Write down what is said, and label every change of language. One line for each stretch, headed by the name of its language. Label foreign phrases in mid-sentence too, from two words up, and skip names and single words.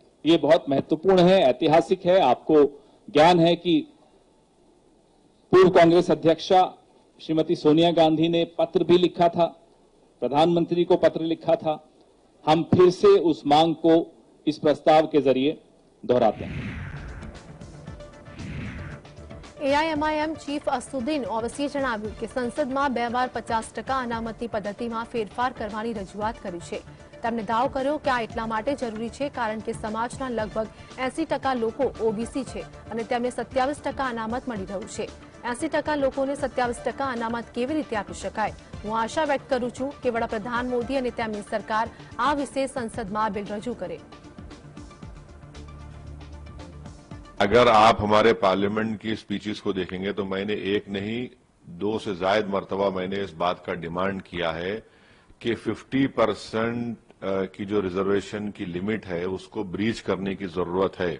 Hindi: ये बहुत महत्वपूर्ण है, ऐतिहासिक है। आपको ज्ञान है कि पूर्व कांग्रेस अध्यक्षा श्रीमती सोनिया गांधी ने पत्र भी लिखा था, प्रधानमंत्री को पत्र लिखा था। हम फिर से उस मांग को इस प्रस्ताव के जरिए दोहराते हैं।
Gujarati: એઆઈએમઆઈએમ ચીફ અસદુદ્દીન ઓવૈસીએ જણાવ્યું કે સંસદમાં 2 વાર 50% અનામતી પદ્ધતિમાં ફેરફાર કરવાની રજૂઆત કરી છે। તેમણે દાવો કર્યો કે આ એટલા માટે જરૂરી છે કારણ કે સમાજના લગભગ 80% લોકો ઓબીસી છે અને તેમને 27% અનામત મળી રહ્યું છે। 80% લોકોને 27% અનામત કેવી રીતે આપી શકાય? હું આશા વ્યક્ત કરું છું કે વડાપ્રધાન મોદી અને તેમની સરકાર આ વિશે સંસદમાં બિલ રજૂ કરે।
Hindi: अगर आप हमारे पार्लियामेंट की स्पीचेस को देखेंगे तो मैंने एक नहीं 2 से ज्यादा मर्तबा मैंने इस बात का डिमांड किया है कि 50% की जो रिजर्वेशन की लिमिट है उसको ब्रीच करने की जरूरत है।